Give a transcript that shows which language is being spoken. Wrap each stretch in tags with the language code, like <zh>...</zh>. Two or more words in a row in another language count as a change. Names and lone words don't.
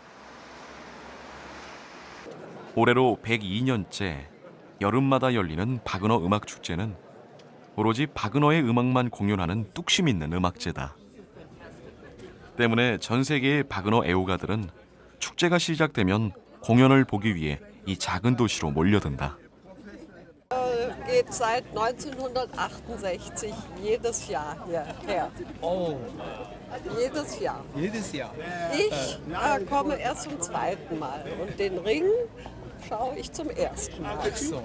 <ko>올해로 102년째 여름마다 열리는 바그너 음악축제는 오로지 바그너의 음악만 공연하는 뚝심 있는 음악제다. 때문에 전 세계의 바그너 애호가들은 축제가 시작되면 공연을 보기 위해 이 작은 도시로 몰려든다.</ko> <de>Geht seit 1968 jedes Jahr hierher. Oh, Jedes Jahr. jedes Jahr. Ich komme erst zum zweiten Mal und den Ring schaue ich zum ersten Mal. Ach so.</de>